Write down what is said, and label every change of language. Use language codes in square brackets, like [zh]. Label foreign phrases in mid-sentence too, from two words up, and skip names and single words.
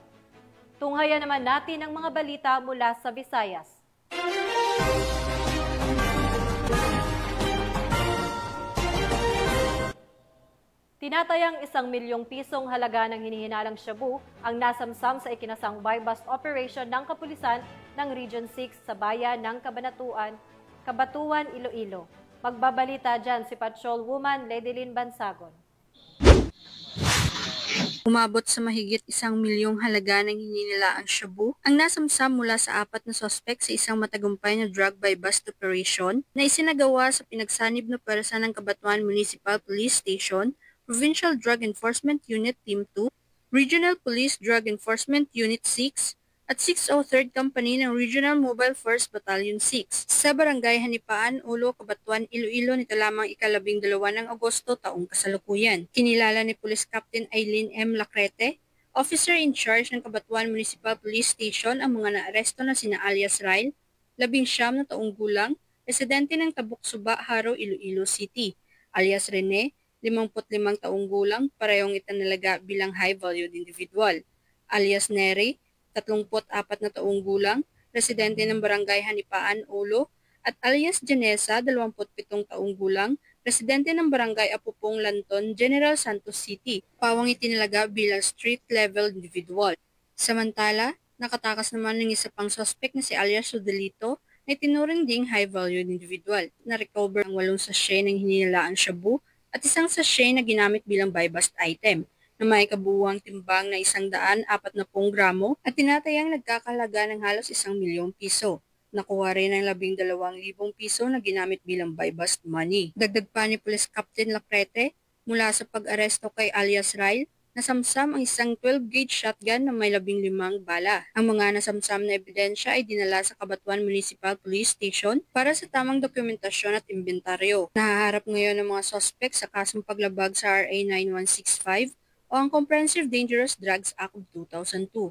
[tl] Tunghayan naman natin ang mga balita mula sa Visayas. Tinatayang 1 milyong pisong halaga ng hinihinalang shabu ang nasamsam sa ikinasang [en] buy-bust operation [tl] ng kapulisan ng Region 6 sa bayan ng Kabatuan, Iloilo. Magbabalita dyan si Patrolwoman Ledilyn Bansagon. Umabot sa mahigit 1 milyong halaga ng hininilaang shabu ang nasamsam mula sa 4 na sospek sa isang matagumpay na [en] drug buy-bust operation [tl] na isinagawa sa pinagsanib na pwersa ng Kabatuan Municipal Police Station, Provincial Drug Enforcement Unit Team 2, Regional Police Drug Enforcement Unit 6, at 603rd Company ng Regional Mobile Force Battalion 6 sa Barangay Hanipaan, Ulo, Kabatuan, Iloilo nito lamang 12 ng Agosto taong kasalukuyan. Kinilala ni Police Captain Aileen M. Lacrete, [en] Officer in Charge [tl] ng Kabatuan Municipal Police Station, ang mga naaresto na sina alias Ryle, 19 na taong gulang, residente ng Tabuk-Suba, Haro, Iloilo City, alias Rene, 55 taong gulang, parehong itinalaga bilang [en] high-valued individual, [tl] alias Neri, 34 na taong gulang, residente ng Barangay Hanipaan, Ulo, at alias Janessa, 27 taong gulang, residente ng Barangay Apupong, Lanton, General Santos City, pawang itinalaga bilang [en] street-level individual. [tl] Samantala, nakatakas naman ng isa pang suspect na si alias Rodelito na itinuring ding [en] high-valued individual. [tl] Na-recover ang 8 sachet ng hininilaang shabu at 1 sachet na ginamit bilang [en] buy-bust item [tl] na may kabuuang timbang na 140 gramo at tinatayang nagkakahalaga ng halos 1 milyong piso. Nakuha rin ang 12,000 piso na ginamit bilang [en] buy-bust money. [tl] Dagdag pa ni Police Captain Lacrete, mula sa pag-aresto kay alias Ryle, nasamsam ang isang [en] 12-gauge shotgun [tl] na may 15 bala. Ang mga nasamsam na ebidensya ay dinala sa Kabatuan Municipal Police Station para sa tamang dokumentasyon at inventaryo. Nahaharap ngayon ng mga suspect sa kasong paglabag sa RA 9165 o ang Comprehensive Dangerous Drugs Act of 2002.